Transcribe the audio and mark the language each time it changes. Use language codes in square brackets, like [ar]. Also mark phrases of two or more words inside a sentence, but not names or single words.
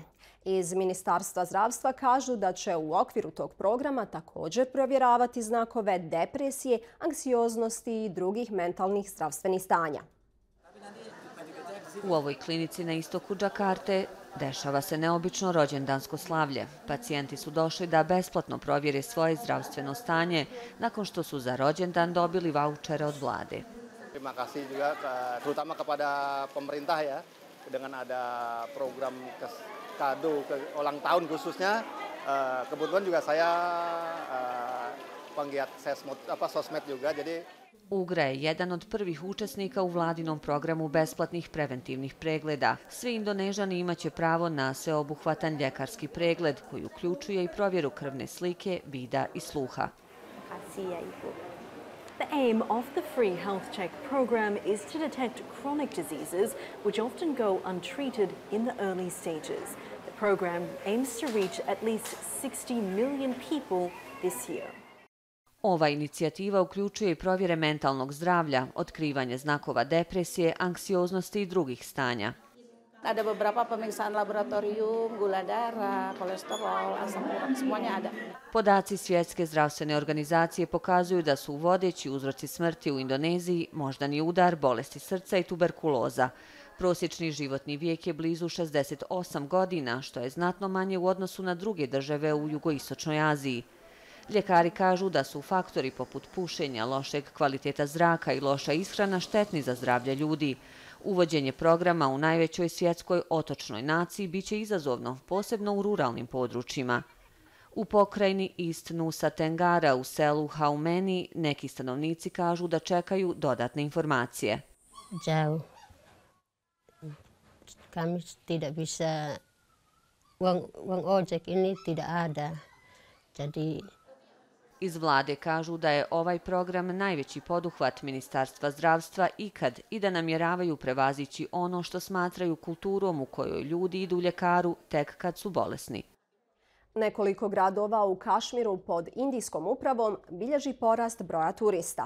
[bs] Iz Ministarstva zdravstva kažu da će u okviru tog programa također provjeravati znakove depresije, anksioznosti i drugih mentalnih zdravstvenih stanja. U ovoj klinici na istoku Džakarte dešava se neobično rođendansko slavlje. Pacijenti su došli da besplatno provjere svoje zdravstveno stanje nakon što su za rođendan dobili vaučere od vlade. [id] Terima kasih juga terutama kepada pemerintah ya dengan ada program kado ulang tahun khususnya. Kebetulan juga saya penggiat sosmed juga jadi [bs] Ugra je jedan od prvih učesnika u vladinom programu besplatnih preventivnih pregleda. Svi Indonežani imaće pravo na sveobuhvatan ljekarski pregled koji uključuje i provjeru krvne slike, vida i sluha. [en] The aim of the free health check program is to detect chronic diseases which often go untreated in the early stages. The program aims to reach at least 60 million people this year. [bs] Ova inicijativa uključuje i provjere mentalnog zdravlja, otkrivanje znakova depresije, anksioznosti i drugih stanja. [id] Ada beberapa pemeriksaan laboratorium, gula darah, kolesterol, asam urat, semuanya ada. [bs] Podaci Svjetske zdravstvene organizacije pokazuju da su vodeći uzroci smrti u Indoneziji moždani udar, bolesti srca i tuberkuloza. Prosječni životni vijek je blizu 68 godina, što je znatno manje u odnosu na druge države u jugoistočnoj Aziji. Ljekari kažu da su faktori poput pušenja, lošeg kvaliteta zraka i loša ishrana štetni za zdravlje ljudi. Uvođenje programa u najvećoj svjetskoj otočnoj naciji biće izazovno, posebno u ruralnim područjima. U pokrajini East Nusa Tenggara u selu Haumeni neki stanovnici kažu da čekaju dodatne informacije. [id] Jauh. Kami tidak bisa, uang ojek ini tidak ada. Jadi [bs] iz vlade kažu da je ovaj program najveći poduhvat Ministarstva zdravstva ikad i da namjeravaju prevazići ono što smatraju kulturom u kojoj ljudi idu ljekaru tek kad su bolesni. Nekoliko gradova u Kašmiru pod indijskom upravom bilježi porast broja turista.